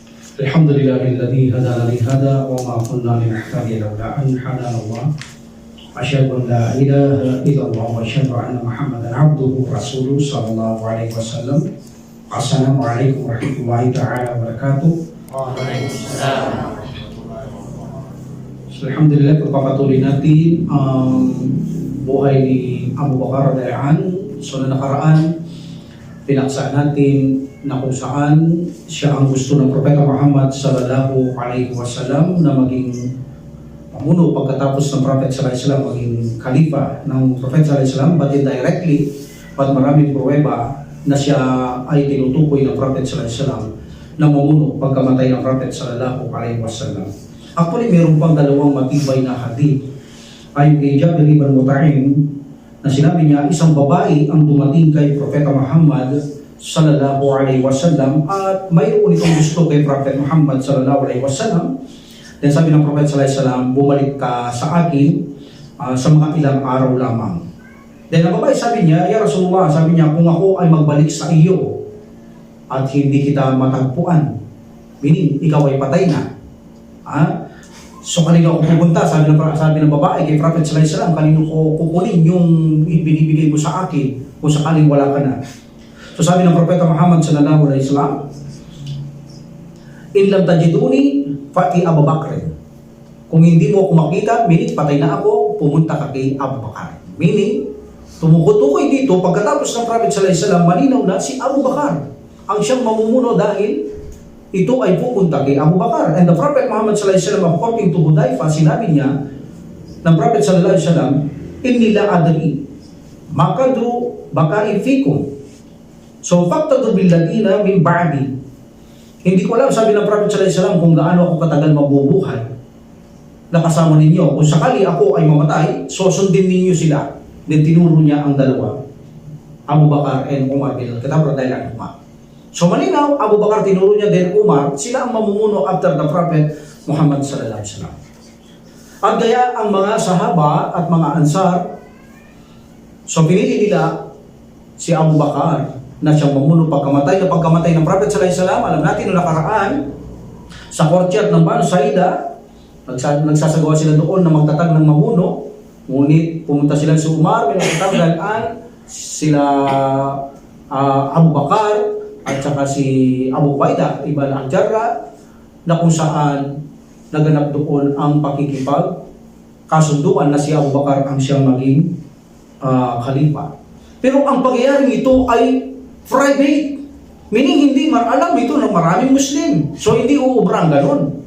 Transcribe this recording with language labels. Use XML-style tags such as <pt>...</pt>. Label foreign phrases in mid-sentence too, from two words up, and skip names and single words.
<ar>الحمد لله الذي هدانا لهذا وما كنا لنهتدي لولا أن هدانا الله. أشهد أن لا إله إلا الله وأشهد أن محمدا عبده ورسوله صلى الله عليه وسلم. السلام عليكم ورحمة الله تعالى وبركاته. وعليكم السلام. الحمد لله,</ar> <tl>pagpapatuloy natin ang buhay ni Abu Bakar</tl> <ar>رضي الله عنه.</ar> <tl>So na nakaraan, pinaksa natin na kung saan siya ang gusto ng Propeta Muhammad</tl> <ar>صلى الله عليه وسلم</ar> <tl>na maging pamuno pagkatapos ng Prophet</tl> <ar>صلى الله عليه وسلم</ar> <tl>maging khalifa ng Prophet</tl> <ar>صلى الله عليه وسلم,</ar> <en>but indirectly,</en> <tl>at maraming pruweba na siya ay tinutukoy ng Prophet</tl> <ar>صلى الله عليه وسلم</ar> <tl>na mamuno pagkamatay ng Prophet</tl> <ar>صلى الله عليه وسلم.</ar> <tl>Actually, meron pang dalawang matibay na hadith. Ayon kay Jabir ibn Mut'im na sinabi niya, isang babae ang dumating kay Propeta Muhammad</tl> <ar>صلى الله عليه وسلم</ar> <tl>at mayroon itong gusto kay Prophet Muhammad</tl> <ar>صلى الله عليه وسلم.</ar> <tl>Then sabi ng Prophet</tl> <ar>صلى الله عليه وسلم,</ar> <tl>bumalik ka sa akin sa mga ilang araw lamang. Then ang babae sabi niya,</tl> <ar>يا رسول الله,</ar> <tl>sabi niya, kung ako ay magbalik sa iyo at hindi kita matagpuan, meaning ikaw ay patay na, so kanino ako pupunta? Sabi ng babae kay Prophet</tl> <ar>صلى الله عليه وسلم,</ar> <tl>kanino ko kukunin yung binibigay mo sa akin kung sakaling wala ka na? So sabi ng Propeta Muhammad</tl> <ar>صلى الله عليه وسلم, إن لم تجديني فأتي أبا بكر.</ar> <tl>Kung hindi mo ako makita, meaning patay na ako, pumunta ka kay Abu Bakar. Meaning, tumukutukoy dito, pagkatapos ng Prophet</tl> <ar>صلى الله عليه وسلم,</ar> <tl>malinaw na si Abu Bakar ang siyang mamumuno dahil ito ay pupunta kay Abu Bakar.</tl> <en>And the Prophet Muhammad</en> <ar>صلى الله عليه وسلم,</ar> <en>according to Hudayfa,</en> <tl>sinabi niya ng Prophet</tl> <ar>صلى الله عليه وسلم, إني لا أدري ما قدر بقائي فيكم. So فاقتدوا بالذين من بعدي.</ar> <tl>Hindi ko alam, sabi ng Prophet</tl> <ar>صلى الله عليه وسلم,</ar> <tl>kung gaano ako katagal mabubuhay na kasama ninyo. Kung sakali ako ay mamatay, susundin ninyo sila. Then tinuro niya ang dalawa, Abu Bakar and Umar bin al-Khattab</tl> <ar>رضي الله عنه.</ar> <tl>So malinaw, Abu Bakar tinuro niya, then Umar, sila ang mamumuno</tl> <en>after the Prophet</en> <tl>Muhammad</tl> <ar>صلى الله عليه وسلم.</ar> <tl>At kaya ang mga sahaba at mga ansar, so pinili nila si Abu Bakar na siyang mamuno pagkamatay ng Prophet</tl> <ar>صلى الله عليه وسلم.</ar> <tl>Alam natin noong nakaraan, sa courtyard ng Banu Saida, nagsasagawa sila doon na magtatag ng mamuno, ngunit pumunta sila sa Umar bin al-Khattab sila Abu Bakar at saka si Abu Ubaidah ibn al-Jarrah, na kung saan naganap doon ang pakikipag kasunduan na si Abu Bakar ang siyang maging khalifa. Pero ang pagyayaring ito ay private, meaning hindi alam ito ng maraming Muslim. So hindi uubrang ganun.</tl>